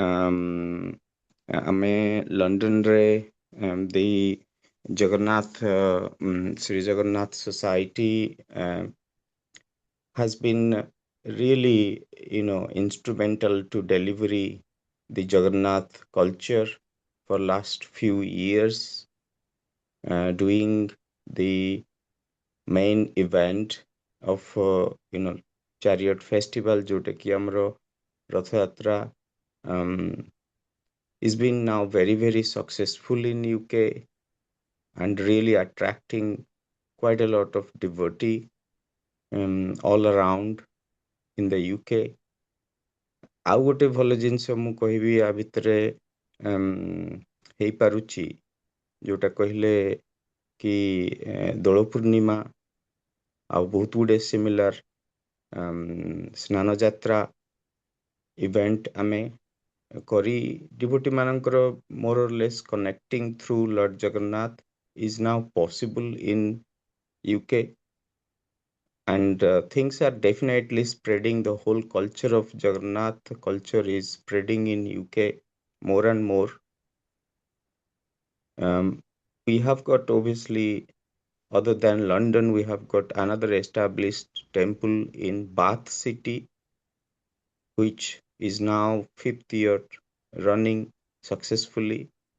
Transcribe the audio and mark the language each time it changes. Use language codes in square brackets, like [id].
[or] आमे लंडन रे [en] the Jagannath Sri Jagannath Society has been really instrumental to delivery the Jagannath culture for last few years, doing the main event of chariot festival jota ki amro Rath Yatra is been now very very successful in UK and really attracting quite a lot of devotee all around in the UK. [or] ଆଉ ଗୋଟେ ଭଲ ଜିନିଷ ମୁଁ କହିବି ଆ ଭିତରେ ହେଇପାରୁଛି ଯୋଉଟା କହିଲେ କି ଦୋଳ ପୂର୍ଣ୍ଣିମା ଆଉ ବହୁତ ଗୁଡେ ସିମିଲାର ସ୍ନାନ ଯାତ୍ରା ଇଭେଣ୍ଟ ଆମେ କରି ଡିଭୋଟି ମାନଙ୍କର [en] more or less connecting through Lord Jagannath is now possible in UK. And things are definitely spreading. The whole culture of Jagannath culture is spreading in UK more and more. We have got obviously, other than London, we have got another established temple in Bath City, which is now 5th year running successfully.